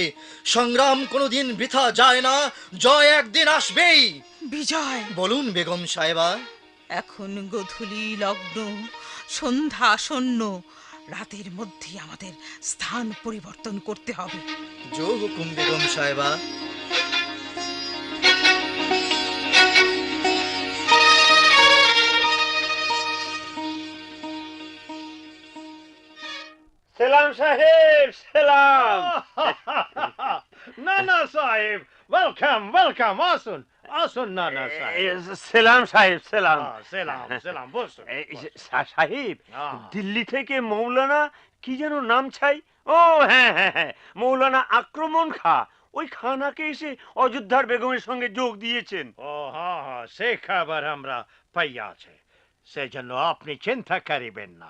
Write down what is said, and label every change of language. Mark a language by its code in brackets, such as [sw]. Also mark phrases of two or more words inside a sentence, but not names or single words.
[bn] সংগ্রাম কোনোদিন বৃথা যায় না, জয় একদিন আসবেই। বিজয়, বলুন বেগম সাহেবা। এখন গোধূলি লগ্ন, সন্ধ্যা আসন্ন। রাতের মধ্যে আমাদের স্থান পরিবর্তন করতে হবে। [hi] जो हुकुम [bn] বেগম সাহেবা। [hi] सलाम साहिब, सलाम. [en] Nana Sahib, welcome. [bn] Asun Nana Sahib. [hi] सलाम साहिब, सलाम. Salam, [bn] বসুন। সাহেব, দিল্লি থেকে মৌলানা কি যেন নাম চাই? ও হ্যাঁ, মৌলানা আক্রমণ খা ওই খানাকে এসে অযোধ্যার বেগমের সঙ্গে যোগ দিয়েছেন। ও হ্যাঁ, সে খবর আমরা পাইয়াছে। সেজন্য আপনি চিন্তা করিবেন না।